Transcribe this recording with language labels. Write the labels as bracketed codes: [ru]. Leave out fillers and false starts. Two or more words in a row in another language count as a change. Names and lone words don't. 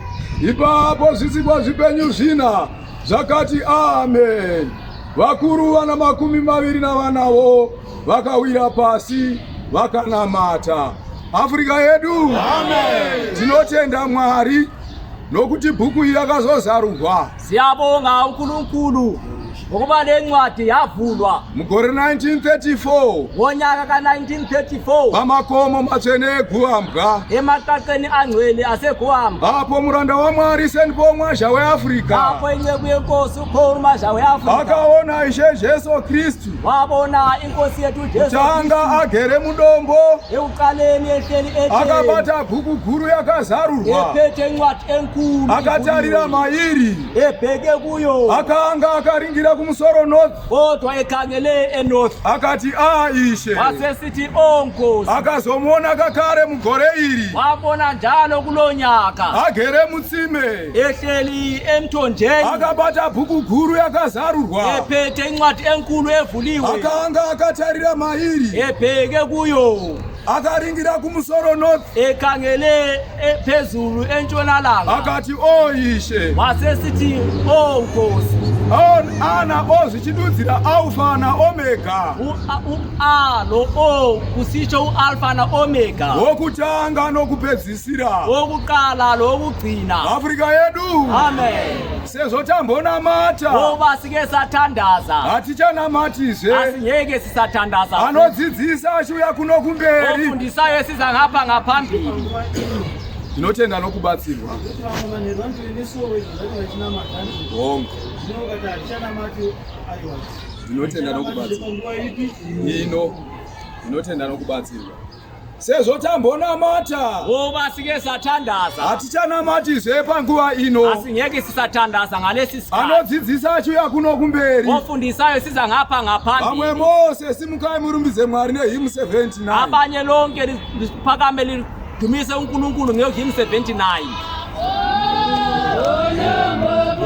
[sn] Ipapo zvisikwa zvipenyu zvina zvakati amen. Vakuru vana 20 navanavo vakawira pasi vakanamata. Afrika yedu, amen. Tinotenda Mwari nokuti bhuku iri rakazozarurwa. [nd] Siyabonga uNkulunkulu ngokuba le ncwadi yavulwa [sn] mugore 1934, [nd] ngonyaka ka1934, [sn] pamakomo matsvene eGuambwa, [nd] emaqaqeni angcwele aseGuambwa. [sn] Apo muranda waMwari Senpo Mwazha weAfrika, [nd] apho inceku yenkosi uPaul Mwazha weAfrika [sn] akaona Ishe Jesu Kristu, [nd] wabona inkosi yethu Jesu [sn] tanga agere mudombo, [nd] ekuqaleni ehleli ehleli, [sn] akabata bhuku guru yakazarurwa, [nd] ephethe incwadi enkulu, [sn] akatarira mairi, [nd] ebheke kuyo, [sn] akanga akaringira kumusoro north, [nd] kodwa ekhangele enorth, [sn] akati Ishe, [nd] wasesithi onkosi, [sn] akazomona kakare mugore iri, [nd] wabona njalo kulonyaka [sn] agere mutsime, [nd] ehleli emthonjeni, [sn] akabata bhuku guru yakazarurwa, [nd] ephethe incwadi enkulu evuliwe, [sn] akanga akatarira mairi, [nd] ebheke kuyo, [sn] akaringira kumusoro north, [nd] ekhangele phezulu entshonalanga, [sn] akati oyishe [nd] wasesithi Nkosi, [sn] ana ozvichidudzira alpha na omega, [nd] u-A lo O kusitsho u-alpha na omega, [sn] wokutanga nokupedzisira, [nd] wokuqala lokugcina. [sn] Afrika yedu. Amen. Sezotambonamata [nd] Ngoba sike sathandaza, [sn] hatichanamatize, [nd] asingeke sisathandaza. [sn] anodzidzisa achiuya kuno kumberi. [nd] Ofundisayo siza ngapha ngaphambili. [sn] Tinotenda nokubatsirwa. Hongo. Tinotenda nokubatsirwa. Tinotenda nokubatsirwa. Sezotambonamata [nd] Ngoba sike sathandaza, [sn] hatichanamatize panguva ino, [nd] asingeke sisathandaza ngalesi sikhathi. [sn] anodzidzisa achiuya kuno kumberi. [nd] Ofundisayo siza ngapha ngaphambili. [sn] Vamwe mose simukai murumbize Mwari nehymn 79. [nd] Abanye lonke liphakame lidumise uNkulunkulu ngehymn 79.